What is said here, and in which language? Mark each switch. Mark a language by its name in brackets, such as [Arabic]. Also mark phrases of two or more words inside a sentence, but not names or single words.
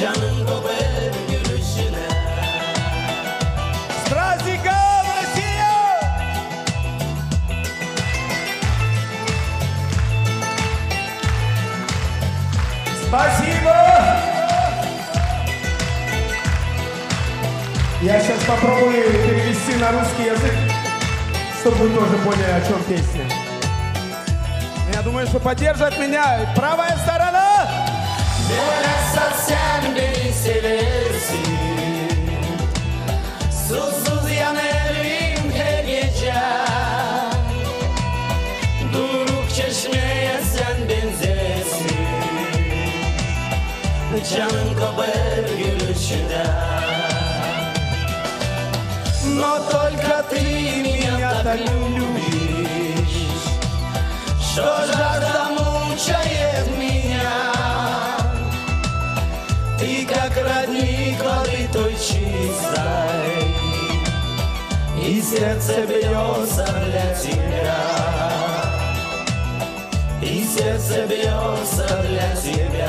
[Gagauz] Canım koper gülüşüne. [Russian] С праздником, Россия! Спасибо! Я сейчас попробую перевести на русский язык, чтобы вы тоже поняли, о чем песня. Я думаю, что поддержит меня правая сторона. [Gagauz] Bilmezsen sen beni seversin. Susuz yanarım her gece. Duruk çeşmeye sen benzersin. Canım koper gülüşüne. [Russian] Но только ты меня так любишь, что жажда мучает меня. Ты как родник воды той чистой, и сердце бьется для тебя, и сердце бьется для тебя.